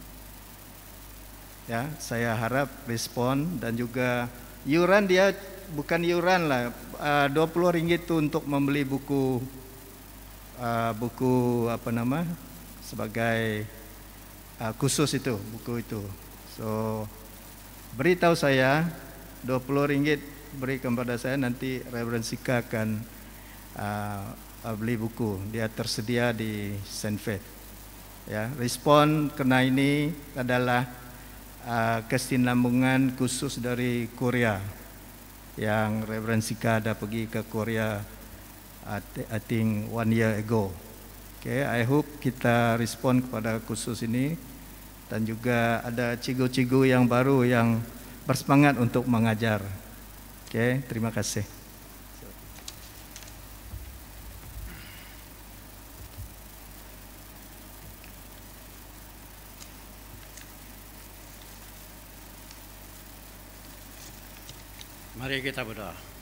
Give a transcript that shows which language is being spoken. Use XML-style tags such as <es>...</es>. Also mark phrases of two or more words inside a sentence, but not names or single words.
<ms>Ya, saya harap respon dan juga iuran dia bukan iuran lah, 20 ringgit itu untuk membeli buku sebagai khusus itu, buku itu. So beritahu saya 20 ringgit beri kepada saya, nanti Reverend Sika akan beli buku. Dia tersedia di St. Faith. Ya, respon karena ini adalah kesinambungan khusus dari Korea yang Reverend Sika ada pergi ke Korea</ms> <en>I think 1 year ago. Okay, I hope</en> <ms>kita respon kepada khusus ini dan juga ada cigu-cigu yang baru yang bersemangat untuk mengajar. Okay, terima kasih. Mari kita berdoa.</ms>